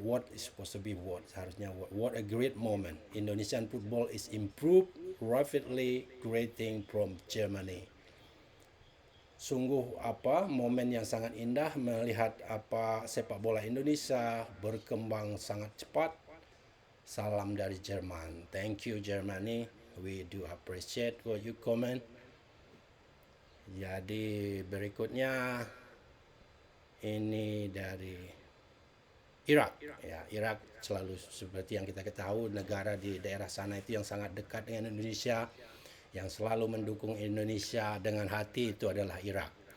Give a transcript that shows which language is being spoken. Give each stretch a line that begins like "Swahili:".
English: What is supposed to be what?
Indonesian: Seharusnya
English: what a great moment. Indonesian football is improved rapidly, greeting from Germany.
Indonesian: Sungguh momen yang sangat indah melihat sepak bola Indonesia berkembang sangat cepat. Salam dari Jerman.
English: Thank you Germany. We do appreciate what you comment.
Indonesian: Jadi berikutnya ini dari Irak ya. Irak selalu seperti yang kita ketahui, negara di daerah sana itu yang sangat dekat dengan Indonesia, yang selalu mendukung Indonesia dengan hati, itu adalah Irak.